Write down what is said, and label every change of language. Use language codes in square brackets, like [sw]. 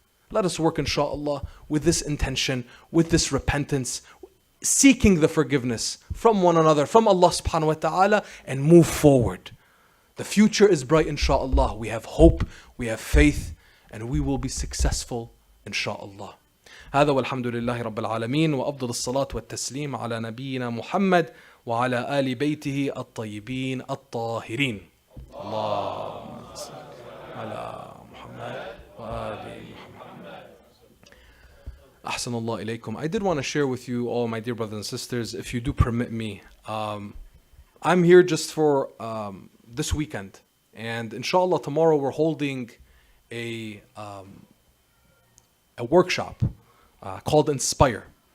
[en] Let us work, inshaAllah, with this intention, with this repentance, seeking the forgiveness from one another, from Allah subhanahu wa ta'ala, and move forward. The future is bright, inshaAllah. We have hope, we have faith, and we will be successful, inshaAllah. [ar] هذا والحمد لله رب العالمين وأفضل الصلاة والتسليم على نبينا محمد وعلى آل بيته الطيبين الطاهرين. اللهم صل على محمد Ahsanallah ilaykum. [en] I did want to share with you all, my dear brothers and sisters, if you do permit me. I'm here just for this weekend. And inshallah, tomorrow we're holding a workshop called Inspire.